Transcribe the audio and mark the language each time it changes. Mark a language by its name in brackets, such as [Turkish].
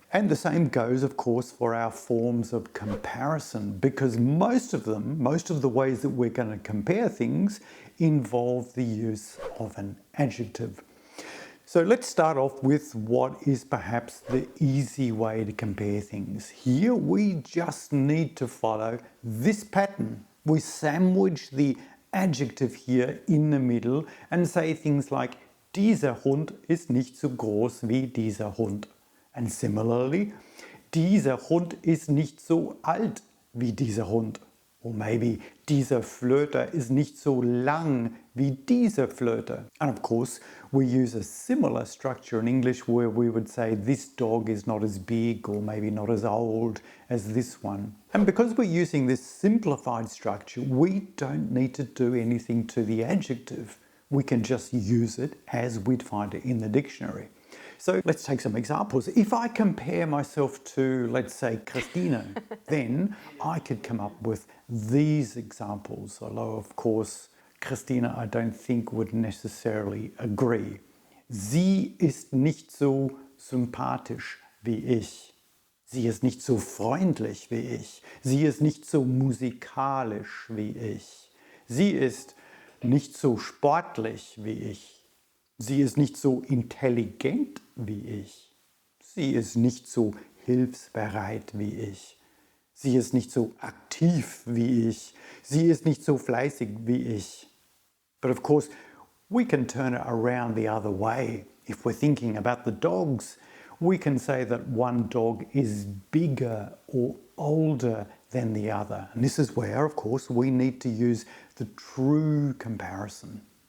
[English] And the same goes, of course, for our forms of comparison, because most of the ways that we're going to compare things involve the use of an adjective. So let's start off with what is perhaps the easy way to compare things. Here we just need to follow this pattern. We sandwich the adjective here in the middle and say things like, [German] dieser Hund ist nicht so groß wie dieser Hund. [English] And similarly, [German] dieser Hund ist nicht so alt wie dieser Hund. [English] Or maybe, [German] dieser Flöter ist nicht so lang wie dieser Flöter. [English] And of course, we use a similar structure in English where we would say this dog is not as big or maybe not as old as this one. And because we're using this simplified structure, we don't need to do anything to the adjective. We can just use it as we'd find it in the dictionary. So let's take some examples. If I compare myself to, let's say, Christina, then I could come up with these examples, although of course Christina I don't think would necessarily agree. [German] Sie ist nicht so sympathisch wie ich. Sie ist nicht so freundlich wie ich. Sie ist nicht so musikalisch wie ich. Sie ist nicht so sportlich wie ich. Sie ist nicht so intelligent wie ich. Sie ist nicht so hilfsbereit wie ich. Sie ist nicht so aktiv wie ich. Sie ist nicht so fleißig wie ich. [English] But of course, we can turn it around the other way. If we're thinking about the dogs, we can say that one dog is bigger or older than the other. And this is where, of course, we need to use the true comparison.